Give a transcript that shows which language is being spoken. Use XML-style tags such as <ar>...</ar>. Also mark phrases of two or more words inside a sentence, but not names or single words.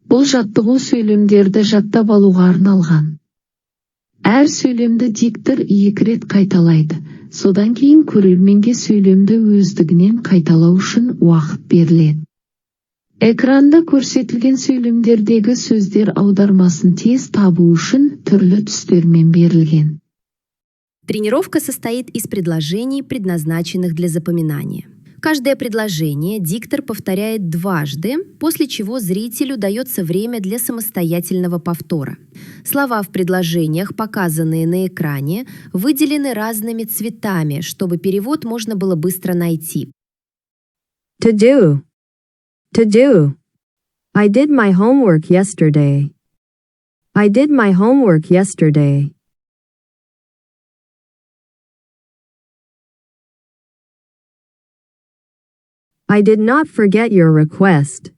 <kk>жаттығу сөйлемдерді жаттап алуға арналған. Әр сөйлемді диктор 2 рет қайталайды. Содан кейін көрерменге сөйлемді өздігінен қайталау үшін уақыт беріледі. Экранда көрсетілген сөйлемдердегі сөздер аудармасын тез табу үшін түрлі түстермен берілген.</kk> <ru>Тренировка состоит из предложений, предназначенных для запоминания. Каждое предложение диктор повторяет дважды, после чего зрителю дается время для самостоятельного повтора. Слова в предложениях, показанные на экране, выделены разными цветами, чтобы перевод можно было быстро найти.</ru> <en>To do. To do. I did my homework yesterday. I did my homework yesterday. I did not forget your request.</en>